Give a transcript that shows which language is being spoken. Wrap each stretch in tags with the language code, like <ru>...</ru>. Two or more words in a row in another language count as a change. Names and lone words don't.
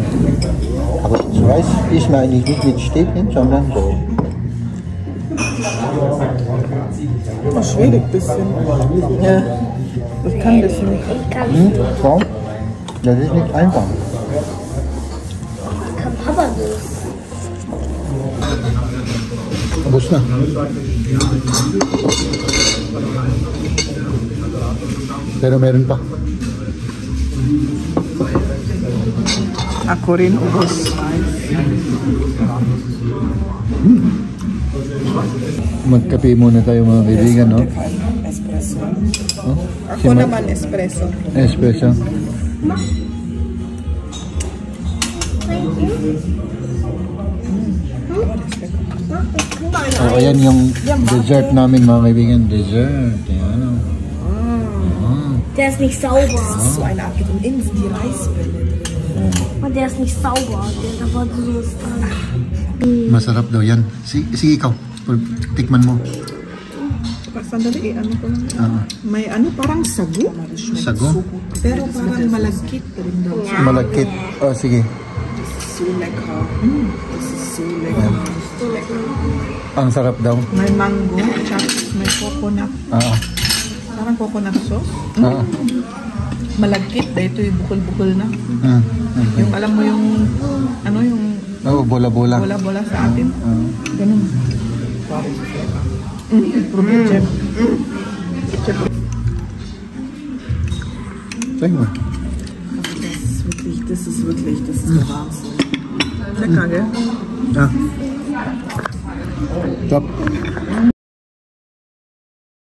<de>Aber das Reis ist mal nicht mit Stäbchen, sondern so. Das schwierig ein bisschen. Ja, das kann ein bisschen. Warum? Das ist nicht einfach. Kann Papa das?</de> <tl>Ubus na. Pero meron pa. Ako rin, ubos. Magkape muna tayo mga kaibigan, no? Espresso. Oh? Ako naman espresso. Espresso. Oh, ayan yung dessert namin mga kaibigan. Dessert. Ayan.</tl> <de>Der ist nicht sauber. Das ist so eine Art und innen sind die Reisbälle drin. Und der ist nicht sauber. Der war so dran.</de> <tl>Masarap daw yan. Sige ikaw. Tikman mo. Sandali, ano ko lang. May ano, parang sago. Sago? Pero parang malagkit. Malagkit. Oh, sige.</tl> <de>So lecker. Das ist so lecker.</de> <tl>Ang sarap daw. May mango, tsaka may coconut. Parang</tl> <en>coconut sauce.</en> <tl>Malagkit. Dito yung bukol-bukol na. Okay. Yung alam mo yung, ano yung... Oh, bola-bola. Bola-bola sa atin. Ganun. Chef.</tl> <de>Sag mal. Das ist wirklich der Wahnsinn. Lecker, gell? Ja. Top.</de>